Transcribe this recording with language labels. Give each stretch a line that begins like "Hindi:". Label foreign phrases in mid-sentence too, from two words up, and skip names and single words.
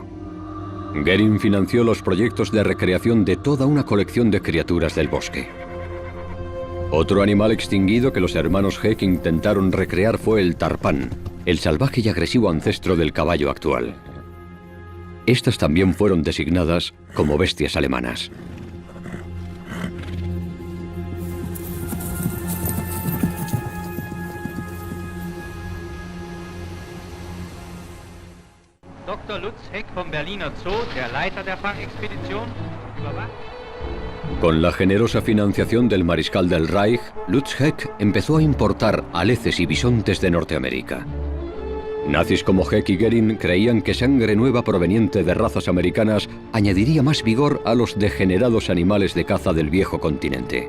Spanish: Göring financió los proyectos de recreación de toda una colección de criaturas del bosque. Otro animal extinguido que los hermanos Heck intentaron recrear fue el tarpán, el salvaje y agresivo ancestro del caballo actual. Estas también fueron designadas como bestias alemanas.
German: Dr. Lutz Heck vom Berliner Zoo, der Leiter der Fangexpedition, überwacht.
Spanish: Con la generosa financiación del mariscal del Reich, Lutz Heck empezó a importar aleces y bisontes de Norteamérica. Nazis como Heck y Goering creían que sangre nueva proveniente de razas americanas añadiría más vigor a los degenerados animales de caza del viejo continente.